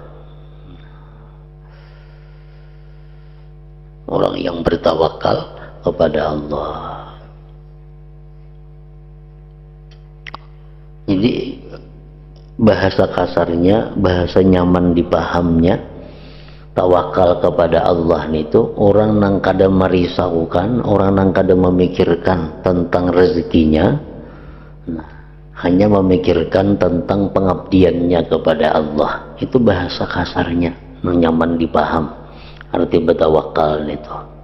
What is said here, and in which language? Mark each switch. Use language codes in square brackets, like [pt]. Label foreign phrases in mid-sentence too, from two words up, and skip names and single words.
[id] Orang yang bertawakal kepada Allah. [bjn] Jadi bahasa kasarnya, bahasa nyaman dipahamnya, tawakal kepada Allah itu orang nang kada merisaukan, orang nang kada memikirkan tentang rezekinya, nah, hanya memikirkan tentang pengabdiannya kepada Allah. Itu bahasa kasarnya nang nyaman dipaham, arti bertawakal itu.